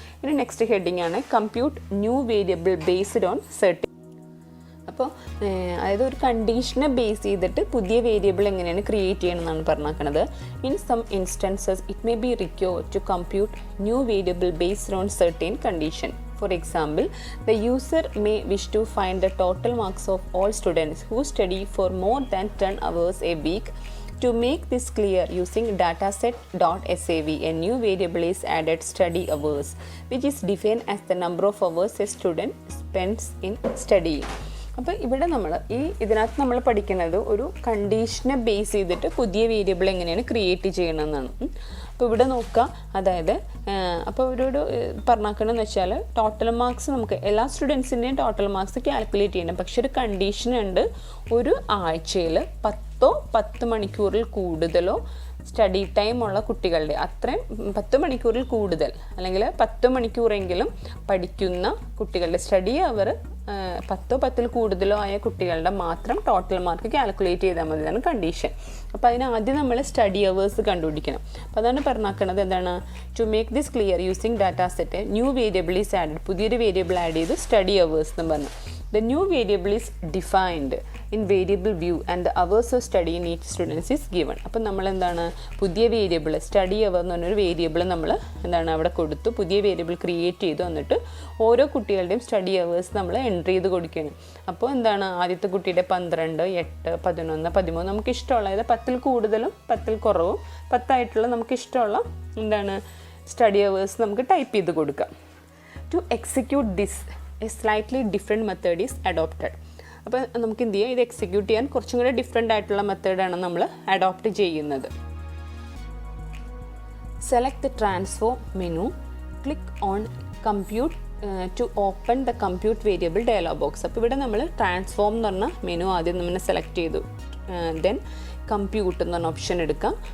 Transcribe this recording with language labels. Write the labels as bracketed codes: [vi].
[ml] ഇനി next heading ആണ് [en] Compute new variable based on certain. [ml] അപ്പോൾ അതായത് ഒരു കണ്ടീഷനെ ബേസ് ചെയ്തിട്ട് പുതിയ വേരിയബിൾ എങ്ങനെയാണ് ക്രിയേറ്റ് ചെയ്യണമെന്നാണ് പറഞ്ഞേക്കുന്നത്. [en] In some instances it may be require to compute new variable based on certain condition. For example, the user may wish to find the total marks of all students who study for more than 10 hours a week. To make this clear, using dataset.sav, a new variable is added, study hours, which is defined as the number of hours a student spends in studying. [ml] അപ്പോൾ ഇവിടെ ഇതിനകത്ത് നമ്മൾ പഠിക്കുന്നത് ഒരു കണ്ടീഷനെ base ചെയ്തിട്ട് പുതിയ variable എങ്ങനെയാണ് create ചെയ്യണമെന്നാണ്. അപ്പോൾ ഇവിടെ നോക്കുക, അതായത് അപ്പോൾ ഒരു പറഞ്ഞാക്കണമെന്ന് വെച്ചാൽ ടോട്ടൽ മാർക്സ് നമുക്ക് എല്ലാ സ്റ്റുഡൻസിൻ്റെയും ടോട്ടൽ മാർക്സ് കാൽക്കുലേറ്റ് ചെയ്യണം. പക്ഷെ ഒരു കണ്ടീഷൻ ഉണ്ട്, ഒരു ആഴ്ചയിൽ 10 മണിക്കൂറിൽ കൂടുതലോ സ്റ്റഡി ടൈം ഉള്ള കുട്ടികളുടെ അത്രയും 10 മണിക്കൂറിൽ കൂടുതൽ അല്ലെങ്കിൽ 10 മണിക്കൂറെങ്കിലും പഠിക്കുന്ന കുട്ടികളുടെ സ്റ്റഡി അവർ 10 കൂടുതലോ ആയ കുട്ടികളുടെ മാത്രം ടോട്ടൽ മാർക്ക് കാൽക്കുലേറ്റ് ചെയ്താൽ മതി, അതാണ് കണ്ടീഷൻ. അപ്പോൾ അതിനാദ്യം നമ്മൾ സ്റ്റഡി അവേഴ്സ് കണ്ടുപിടിക്കണം. അപ്പോൾ അതാണ് പറഞ്ഞാക്കുന്നത് എന്താണ്, [en] to make this clear using data set new variable is added, [ml] പുതിയൊരു വേരിയബിൾ ആഡ് ചെയ്തു സ്റ്റഡി അവേഴ്സ് എന്ന് പറഞ്ഞു. [en] The new variable is defined in variable view and the hours of study in each student is given. [ml] അപ്പോൾ നമ്മൾ എന്താണ് പുതിയ variable study അവർ എന്ന് പറഞ്ഞൊരു വേരിയബിൾ നമ്മൾ എന്താണ് അവിടെ കൊടുത്തു, പുതിയ വേരിയബിൾ ക്രിയേറ്റ് ചെയ്തു. എന്നിട്ട് ഓരോ കുട്ടികളുടെയും സ്റ്റഡി അവേഴ്സ് നമ്മൾ എൻട്രി ചെയ്ത് കൊടുക്കണം. അപ്പോൾ എന്താണ് ആദ്യത്തെ കുട്ടിയുടെ 12, 8, 11, 13 നമുക്ക് ഇഷ്ടമുള്ള, അതായത് 10 കൂടുതലും 10 കുറവും 10 നമുക്ക് ഇഷ്ടമുള്ള എന്താണ് സ്റ്റഡി അവേഴ്സ് നമുക്ക് ടൈപ്പ് ചെയ്ത് കൊടുക്കാം. [en] To execute this a slightly different method is adopted. [ml] അപ്പോൾ നമുക്ക് എന്ത് ചെയ്യാം, ഇത് എക്സിക്യൂട്ട് ചെയ്യാൻ കുറച്ചും കൂടെ ഡിഫറെൻ്റ് ആയിട്ടുള്ള മെത്തേഡാണ് നമ്മൾ അഡോപ്റ്റ് ചെയ്യുന്നത്. [en] Select the transform menu, click on compute to open the compute variable dialog box. [ml] അപ്പോൾ ഇവിടെ നമ്മൾ ട്രാൻസ്ഫോം എന്ന് പറഞ്ഞ മെനു ആദ്യം നമ്മൾ സെലക്ട് ചെയ്തു, ദെൻ കമ്പ്യൂട്ട് എന്ന് പറഞ്ഞ ഓപ്ഷൻ എടുക്കാം.